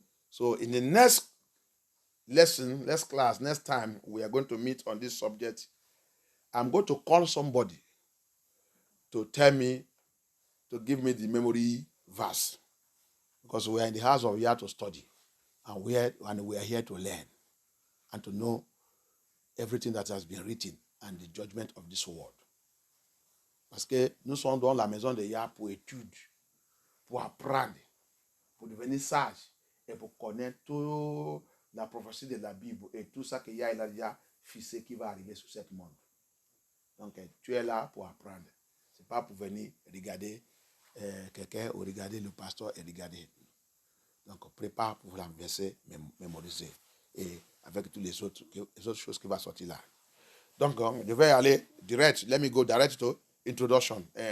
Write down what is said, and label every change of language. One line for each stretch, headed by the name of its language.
English: So in the next lesson, next class, next time we are going to meet on this subject, I'm going to call somebody to tell me, to give me the memory verse. Because we are in the house of Yah to study. And we are here to learn and to know everything that has been written and the judgment of this world.
French: Parce que nous sommes dans la maison de Yah pour étude, pour apprendre, pour devenir sage et pour connaître toute la prophétie de la Bible et tout ça que Yah a déjà fixé qui va arriver sur ce monde. Donc, tu es là pour apprendre. Ce n'est pas pour venir regarder quelqu'un ou regarder le pasteur et regarder. Donc, prépare pour la verset mémoriser et avec toutes les autres choses qui vont sortir là. Donc, je vais aller direct.
English: Let me go direct to introduction.